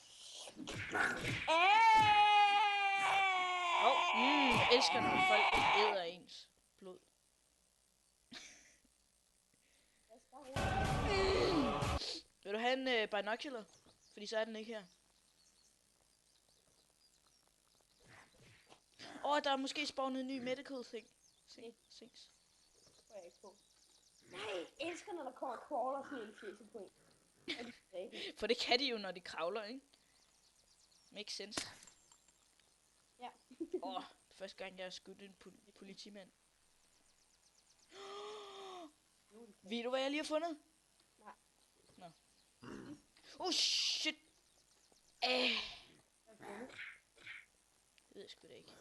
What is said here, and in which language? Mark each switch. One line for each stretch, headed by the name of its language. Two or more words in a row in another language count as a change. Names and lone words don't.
Danish: Jeg elsker, når folk æder ens blod. Vil du have en binocular? Fordi så er den ikke her. Der er måske spawnet en ny
English: medical thing.
Danish: Things. Tror jeg ikke på. Nej, jeg elsker, når der kommer crawler sådan en fjeset på en. For det kan de jo, når de kravler, ikke?
English: Makes sense.
Danish: Ja. Første gang jeg har skudt en politimand. Ved du, hvad jeg lige har fundet? Nej. Nå. Shit. Det ved jeg sgu da ikke.